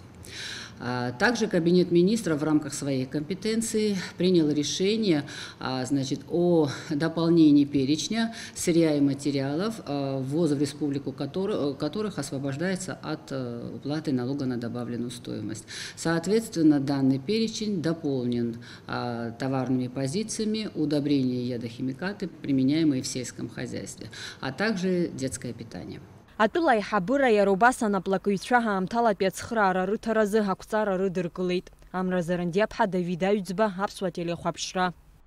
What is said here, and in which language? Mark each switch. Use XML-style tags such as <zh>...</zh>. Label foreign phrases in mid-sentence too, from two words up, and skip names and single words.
<ru>Также Кабинет министров в рамках своей компетенции принял решение о дополнении перечня сырья и материалов, ввоза в республику которых освобождается от уплаты налога на добавленную стоимость. Соответственно, данный перечень дополнен товарными позициями, удобрения и ядохимикаты, применяемые в сельском хозяйстве, а также детское питание.</ru> <ab>Атәыла аиҳабыра иара убас анаплакыҩцәа ҳаамҭалатәи ацхыраара рыҭаразы ҳақәҵара рыдыркылеит. Амра Зарандиаԥҳа, Давид Аҩӡба, Аԥсуа телехәаԥшра.</ab>